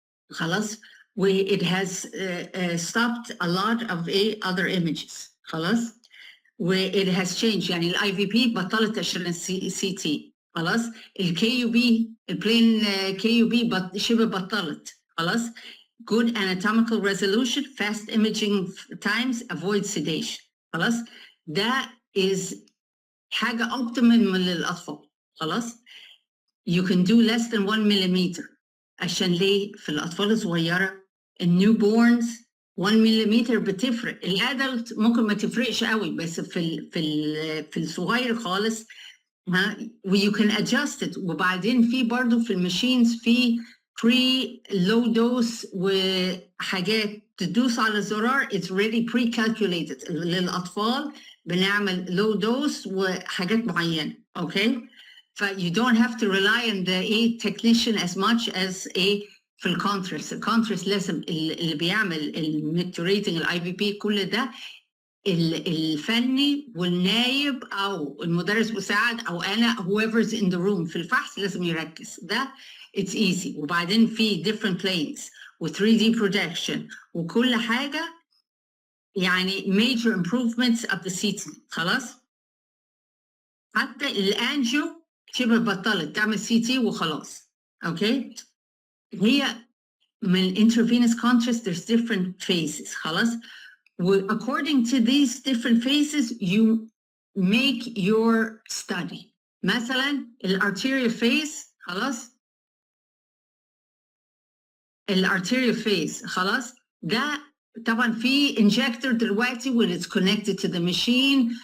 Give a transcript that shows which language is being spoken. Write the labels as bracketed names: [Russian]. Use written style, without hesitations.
[Arabic] خلاص [English] و it has stopped a lot of other images خلاص. [Arabic] و [English] it has changed، [Arabic] يعني الاي في بي بطلت عشان السي تي خلاص. الكي يو بي البلين كي يو بي شبه بطلت خلاص. [English] good anatomical resolution, fast imaging times, avoid sedation [Arabic] خلاص. ده is حاجة optimum للأطفال خلاص. [English] you can do less than 1 millimeter. [Arabic] عشان ليه؟ في الأطفال الصغيرة النيو بورنز 1 مليمتر بتفرق، الادلت ممكن ما تفرقش قوي بس في الصغير خالص [English] you can adjust it. [Arabic] وبعدين في برضه في الماشينز في بري لو دوس وحاجات تدوس على الزرار [English] it's already pre-calculated [Arabic] للأطفال. بنعمل لو دوس وحاجات معينة اوكي. ف [English] you don't have to rely on the technician as much as [Arabic] في الكونترست لازم اللي بيعمل الميكتوريتنج الاي في بي كل ده الفني والنايب او المدرس مساعد او انا [English] whoever's in the room [Arabic] في الفحص لازم يركز. [English] ده it's easy. [Arabic] وبعدين في [English] different planes و 3D projection [Arabic] وكل حاجه يعني [English] major improvements of the CT خلاص. [Arabic] حتى الانجيو شبه بطلت تعمل CT وخلاص اوكي. هي من [English] intravenous contrast there's different phases خلاص. according to these different phases you make your study. [Arabic] مثلا الارتيريال phase خلاص. [English] الارتيريال phase [Arabic] خلاص ده طبعا في [English] injector [Arabic] دلوقتي [English] when it's connected to the machine.